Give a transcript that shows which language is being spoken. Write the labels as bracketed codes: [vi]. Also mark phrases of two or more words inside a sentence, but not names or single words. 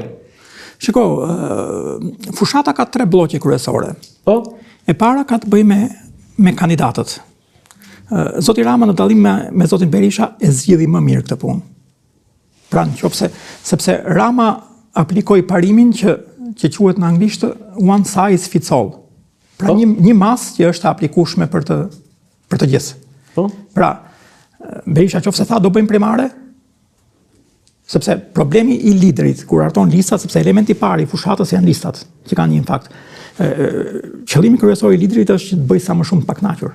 [sq] Shiko, fushata ka 3 bloqe kryesore. Po? E para ka të bëjë me kandidatët. Zoti Rama në dallim me zotin Berisha e zgjidhi më mirë këtë punë. Pra nëse sepse Rama aplikoi parimin që quhet në anglisht [en] one size fits all. [sq] Pra një masë që është aplikueshme për të gjithë. Po? Pra Berisha nëse tha do bëjmë primare, sepse problemi i liderit kur harton listat, sepse elementi i parë i fushatës janë listat, që kanë një impakt. Qëllimi kryesor i liderit është që të bëjë sa më shumë të pakënaqur.